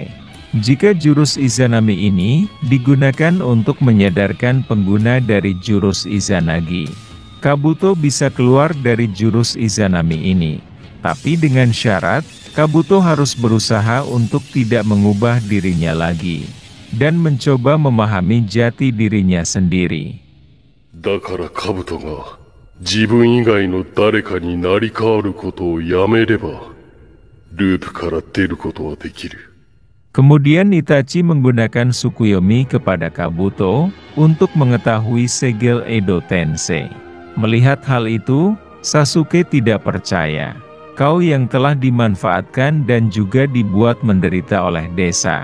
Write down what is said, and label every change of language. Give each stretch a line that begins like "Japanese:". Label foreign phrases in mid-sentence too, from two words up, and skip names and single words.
Indonesian: Jika jurus Izanami ini digunakan untuk menyadarkan pengguna dari jurus Izanagi, Kabuto bisa keluar dari jurus Izanami ini. Tapi dengan syarat, Kabuto harus berusaha untuk tidak mengubah dirinya lagi, dan mencoba memahami jati dirinya sendiri.
Japanese: だからカブトが自分以外の誰かになり変わることをやめれば、ループから出ることはできる。
Indonesian: Kemudian Itachi menggunakan Tsukuyomi kepada Kabuto untuk mengetahui segel Edo Tensei. Melihat hal itu, Sasuke tidak percaya. Kau yang telah dimanfaatkan dan juga dibuat menderita oleh desa.